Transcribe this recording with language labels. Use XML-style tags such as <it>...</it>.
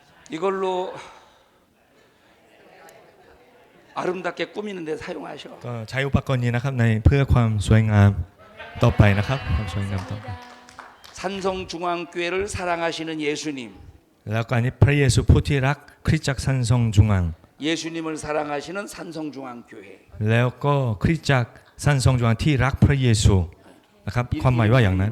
<ko>이걸로 아름답게 꾸미는 데 사용하셔.</ko> <th>ก็ใช้อุปกรณ์นี้นะครับในเพื่อความสวยงามต่อไปนะครับความสวยงามต่อไป</th> <ko>산성중앙교회를 사랑하시는 예수님,</ko> <th>แล้วก็อันนี้พระเยซูผู้ที่รักคริสตจักรสันทรงจุงัง</th> <ko>예수님을 사랑하시는 산성중앙교회.</ko> <th>แล้วก็คริสตจักรสันทรงจุงังที่รักพระเยซูนะครับความหมายว่าอย่างนั้น</th>